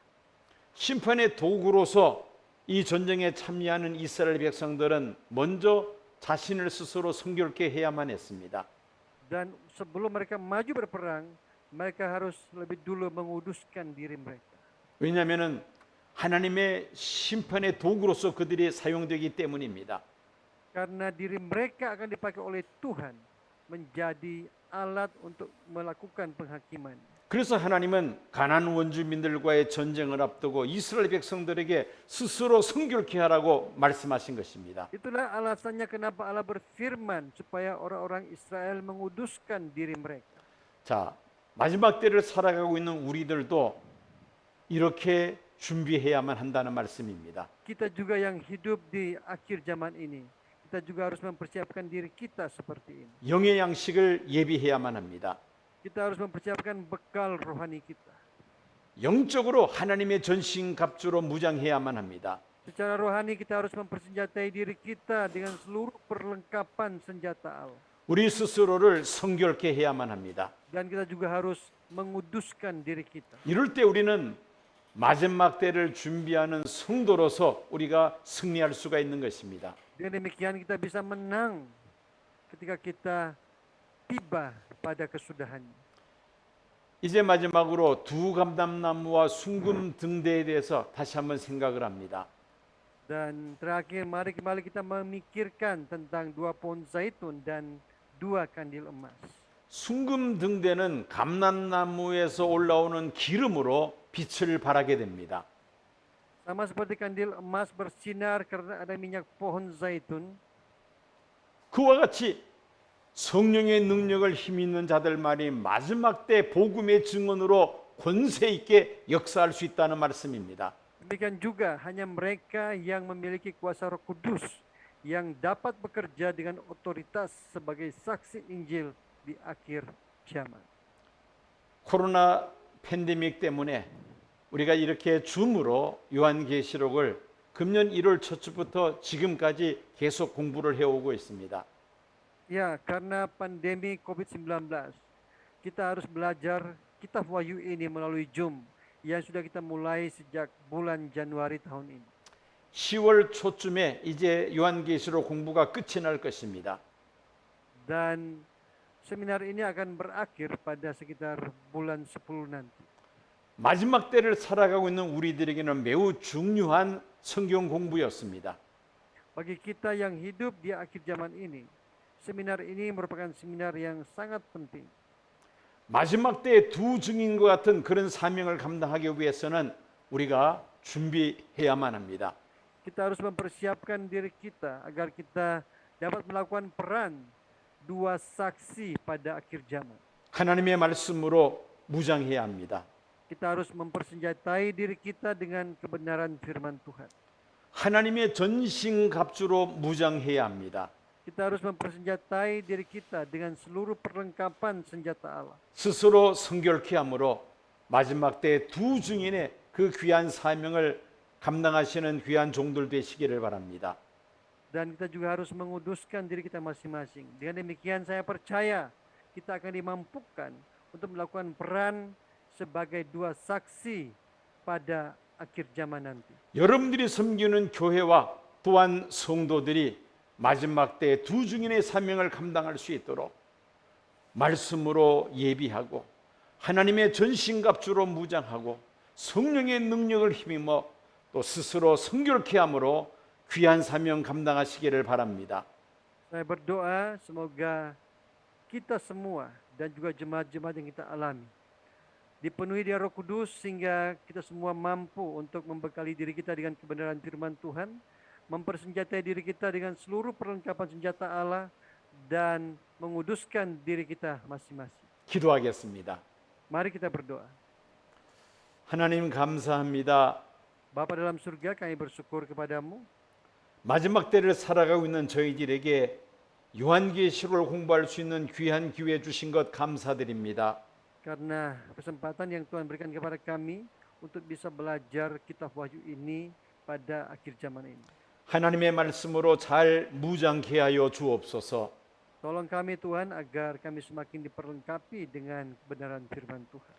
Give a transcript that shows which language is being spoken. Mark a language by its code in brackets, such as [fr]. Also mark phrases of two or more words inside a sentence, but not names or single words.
[ko] 심판의 도구로서 이 전쟁에 참여하는 이스라엘 백성들은 먼저 자신을 스스로 성결케 해야만 했습니다. [id] Dan sebelum mereka maju berperang, mereka harus lebih dulu menguduskan diri mereka. [ko] 왜냐하면 하나님의 심판의 도구로서 그들이 사용되기 때문입니다. [id] Karena diri mereka akan dipakai oleh Tuhan menjadi alat untuk melakukan penghakiman. [ko] 그래서 하나님은 가나안 원주민들과의 전쟁을 앞두고 이스라엘 백성들에게 스스로 성결케 하라고 말씀하신 것입니다. [id] Itulah alasannya kenapa Allah berfirman supaya orang-orang Israel menguduskan diri mereka. [ko] 자, 마지막 때를 살아가고 있는 우리들도 이렇게 준비해야만 한다는 말씀입니다. [id] Kita juga yang hidup di akhir zaman ini, kita juga harus mempersiapkan diri kita seperti ini. [ko] 영의 양식을 예비해야만 합니다. [id] Kita harus mempersiapkan bekal rohani kita. [ko] 영적으로 하나님의 전신 갑주로 무장해야만 합니다. [id] Secara rohani kita harus mempersenjatai diri kita dengan seluruh perlengkapan senjata Allah. [ko] 우리 스스로를 성결케 해야만 합니다. [id] Dan kita juga harus menguduskan diri kita. [ko] 이럴 때 우리는 마지막 때를 준비하는 성도로서 우리가 승리할 수가 있는 것입니다. [id] Dengan demikian kita bisa menang ketika kita tiba pada kesudahannya. [ko] 이제 마지막으로 두 감람나무와 순금 등대에 대해서 다시 한번 생각을 합니다. [id] Dan terakhir mari kembali kita memikirkan tentang 2 pohon zaitun dan 2 kandil emas. [ko] 순금 등대는 감람나무에서 올라오는 기름으로 빛을 발하게 됩니다. [id] Sama seperti kandil emas bersinar karena ada minyak pohon zaitun. [ko] 그와 같이 성령의 능력을 힘있는 자들만이 마지막 때 복음의 증언으로 권세 있게 역사할 수 있다는 말씀입니다. [id] Demikian juga hanya mereka yang memiliki kuasa Roh Kudus yang dapat bekerja dengan otoritas sebagai saksi Injil di akhir zaman. [ko] 코로나 팬데믹 때문에 우리가 이렇게 줌으로 요한계시록을 금년 1월 첫 주부터 지금까지 계속 공부를 해오고 있습니다. [id] Ya, karena pandemi COVID-19, kita harus belajar kitab Wahyu ini melalui Zoom yang sudah kita mulai sejak bulan Januari tahun ini. [ko] 10월 초쯤에 이제 요한계시록 공부가 끝이 날 것입니다. [id] Dan seminar ini akan berakhir pada sekitar bulan 10 nanti. [ko] 마지막 때를 살아가고 있는 우리들에게는 매우 중요한 성경 공부였습니다. [id] Bagi kita yang hidup di akhir zaman ini, seminar ini merupakan seminar yang sangat penting. [ko] 마지막 때의 두 증인과 같은 그런 사명을 감당하기 위해서는 우리가 준비해야만 합니다. [id] Kita harus mempersiapkan diri kita agar kita dapat melakukan peran 2 saksi pada akhir zaman. [ko] 하나님의 말씀으로 무장해야 합니다. [id] kita harus mempersenjatai diri kita dengan kebenaran firman Tuhan. [ko] 하나님의 전신갑주로 무장해야 합니다. [id] Kita harus mempersenjatai diri kita dengan seluruh perlengkapan senjata Allah. [ko] 스스로 성결케 함으로 마지막 때 두 증인의 그 귀한 사명을 감당하시는 귀한 종들 되시기를 바랍니다. [id] Dan kita juga harus menguduskan diri kita masing-masing. Dengan demikian saya percaya kita akan dimampukan untuk melakukan peran sebagai dua saksi pada akhir zaman nanti. [ko] 여러분들이 섬기는 교회와 또한 성도들이 마지막 때 두 증인의 사명을 감당할 수 있도록 말씀으로 예비하고 하나님의 전신갑주로 무장하고 성령의 능력을 힘입어 또 스스로 성결케 함으로 귀한 사명 감당하시기를 바랍니다. [id] Saya berdoa semoga kita semua dan juga jemaat-jemaat yang kita alami dipenuhi dengan Roh Kudus sehingga kita semua mampu untuk membekali diri kita dengan kebenaran firman Tuhan, mempersenjatai diri kita dengan seluruh perlengkapan senjata Allah dan menguduskan diri kita masing-masing. [ko] 기도하겠습니다. [id] Mari kita berdoa. [ko] 하나님 감사합니다. [id] Bapa dalam surga, kami bersyukur kepadamu. [ko] 마지막 때를 살아가고 있는 저희들에게 요한계시록을 공부할 수 있는 귀한 기회 주신 것 감사드립니다. [id] Karena kesempatan yang Tuhan berikan kepada kami untuk bisa belajar kitab Wahyu ini pada akhir zaman ini. [ko] 하나님의 말씀으로 잘 무장케 하여 주옵소서. [id] Tolong kami Tuhan agar kami semakin diperlengkapi dengan kebenaran firman Tuhan.